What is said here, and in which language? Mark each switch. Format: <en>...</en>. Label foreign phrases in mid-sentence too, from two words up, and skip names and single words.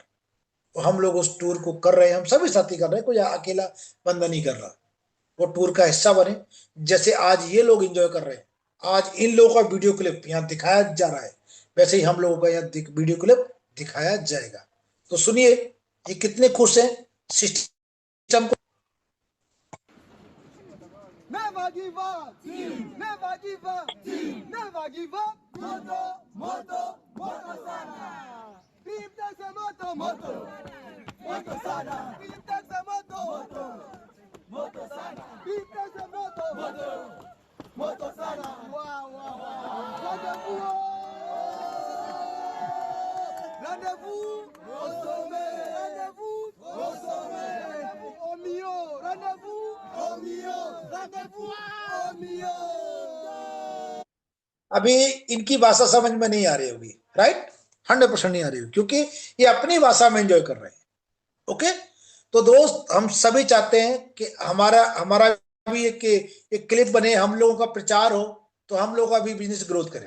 <hi>तो हम लोग उस टूर को कर रहे हैं, हम सभी साथी कर रहे हैं, कोई अकेला बंदा नहीं कर रहा। वो टूर का हिस्सा बने, जैसे आज ये लोग एंजॉय कर रहे हैं। आज इन लोगों का वीडियो क्लिप यहाँ दिखाया जा रहा है, वैसे ही हम लोगों का यहाँ वीडियो क्लिप दिखाया जाएगा। तो सुनिए ये कितने खुश हैं सिस्टम को।</hi> <en>Never give up, never give up, never give up.</en> <sw>Moto, moto, moto sana.</sw> <en>Team takes a</en> <sw>moto, moto, moto sana.</sw> <en>Team takes a</en> <sw>moto, moto, moto sana.</sw> <en>Team takes a</en> <sw>moto, moto, moto sana. Wow, wow, wow.</sw> <fr>Rendezvous, rendezvous, au sommet. Rendezvous, au sommet. Rendezvous au Mio. Rendezvous au Mio. Rendezvous au Mio.</fr> <hi>अभी इनकी भाषा समझ में नहीं आ रही होगी, राइट? 100% नहीं आ रही होगी, क्योंकि ये अपनी भाषा में एंजॉय कर रहे हैं। ओके, तो दोस्त हम सभी चाहते हैं कि हमारा हमारा भी एक क्लिप बने, हम लोगों का प्रचार हो, तो हम लोग का भी</hi> <en>business growth</en> <hi>करें।</hi>